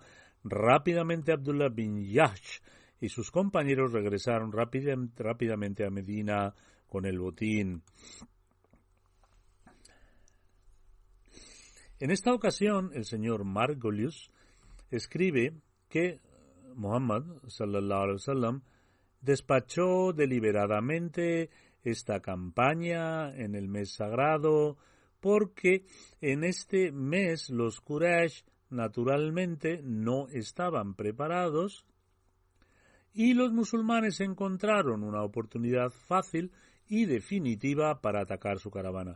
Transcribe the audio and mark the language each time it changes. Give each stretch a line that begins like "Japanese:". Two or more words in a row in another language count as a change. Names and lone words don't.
Spanish: Rápidamente, Abdullah bin Jahsh y sus compañeros regresaron rápidamente a Medina con el botín. En esta ocasión, el señor Margolius escribe que Muhammad sallallahu
Arabic: عليه وسلم
Spanish: despachó deliberadamente esta campaña en el mes sagrado porque en este mes los Quraysh naturalmente no estaban preparados y los musulmanes encontraron una oportunidad fácil y definitiva para atacar su caravana.